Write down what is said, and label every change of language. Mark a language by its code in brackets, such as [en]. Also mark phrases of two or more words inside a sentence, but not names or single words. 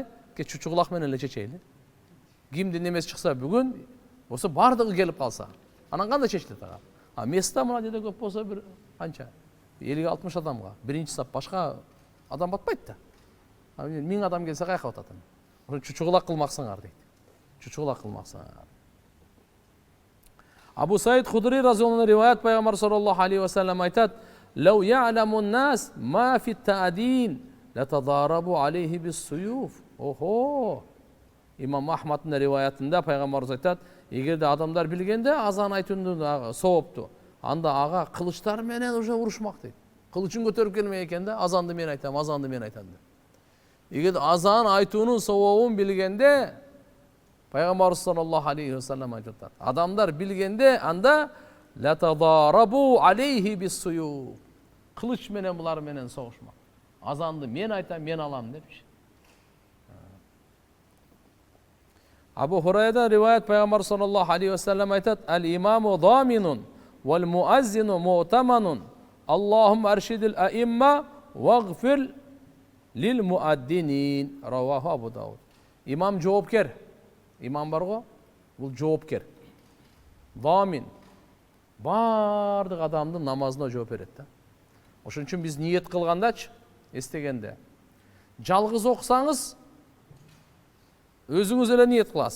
[ky] Чучугулак менен эле чечели. Кимдин немеси чыкса бүгүн, болсо бардыгы келип калса, анан кандай чечилет ага? Места мына жерде көп болсо бир канча? 50-60 адамга биринчи сап башка адам батпайт да. 1000 адам келсе каяка батат? Ошо чучугулак кылмаксыңар дейт. Чучугулак кылмаксыңар. [ar] أبو سعيد الخدري رضي الله عنه [ky] риваят, пайгамбар [ar] صلى الله عليه وسلم [ky] айтат: [ar] "لو يعلم الناس ما في التأذين لتضاربوا عليه بالسيوف." [ky] Охо. Имам Ахмадтын риваятында пайгамбарыбыз айтат: "Эгерде адамдар билгенде азан айтууну соопту, анда ага кылычтар менен уже урушмак" дейт. Кылычын көтөрүп келмей экен да, азанды мен айтам, азанды мен айтам деп. Эгерде азан айтуунун сообун билгенде, пайгамбарыбыз [ar] صلى الله عليه وسلم [ky] айтат: "Адамдар билгенде анда [ar] لتضاربوا عليه بالسيوف." [ky] Кылыч менен булар менен согушмак. Азанды мен айтам, мен алам депчи. Абу Хурайрадан риваят, пайгамбар [ar] صلى الله عليه وسلم [ky] айтат: [ar] "الإمام ضامن والمؤذن مؤتمن. اللهم أرشد الأئمة واغفر للمؤذنين." رواه أبو داود. [ky] Имам жоопкер. Имам бар го, бул жоопкер. Дамин. Бардык адамдын намазына жооп берет да. Ошон үчүн биз ниет кылгандачы, эстегенде, жалгыз окусаңыз өзүңүз эле ниет кыласыз.